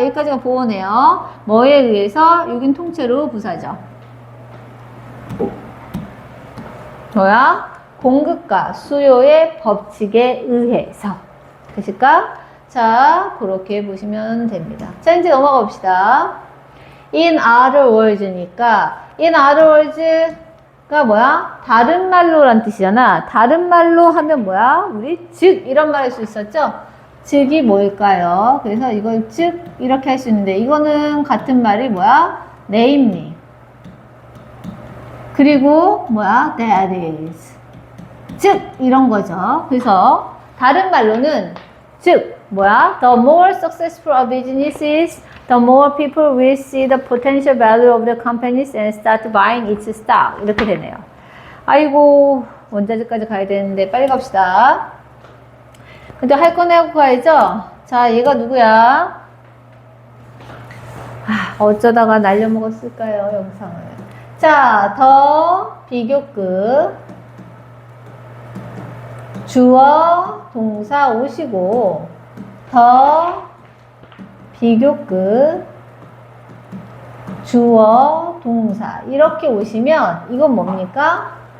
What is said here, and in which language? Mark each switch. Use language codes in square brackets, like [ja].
[ko] 여기까지가 보호네요. 뭐에 의해서? 6인 통째로 부사죠. 뭐야? 공급과 수요의 법칙에 의해서. 되실까? 자, 그렇게 보시면 됩니다. 자, 이제 넘어가 봅시다. [en] In other words니까, in other words가 [ko] 뭐야? 다른 말로란 뜻이잖아. 다른 말로 하면 뭐야? 우리 즉, 이런 말 할 수 있었죠? 즉이 뭘까요? 그래서 이걸 즉, 이렇게 할 수 있는데, 이거는 같은 말이 뭐야? namely. 그리고 뭐야? [en] that is. [ko] 즉 이런 거죠. 그래서 다른 말로는 즉 뭐야? [en] The more successful a business is, the more people will see the potential value of the companies and start buying its stock. [ko] 이렇게 되네요. 아이고 원자재까지 가야 되는데 빨리 갑시다. 근데 할 건 해고 가야죠. 자, 얘가 누구야? 어쩌다가 날려먹었을까요, 영상을. 자, 더 비교급 주어 동사 오시고 더 비교급 주어 동사 이렇게 오시면 이건 뭡니까?